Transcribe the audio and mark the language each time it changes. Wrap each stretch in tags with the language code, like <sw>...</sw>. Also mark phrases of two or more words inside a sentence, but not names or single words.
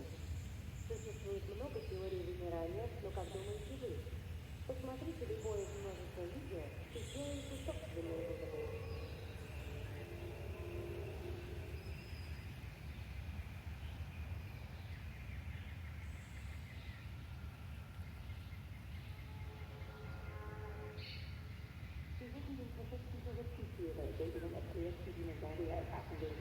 <ru>Существует много теорий вымирания, но как думаете вы? Посмотрите любое из множества видео и сделайте собственные выводы.</ru> <de>Sie suchen den perfekten Touristenführer, der Ihnen erklärt, wie Dinosaurier erfassen würden.</de>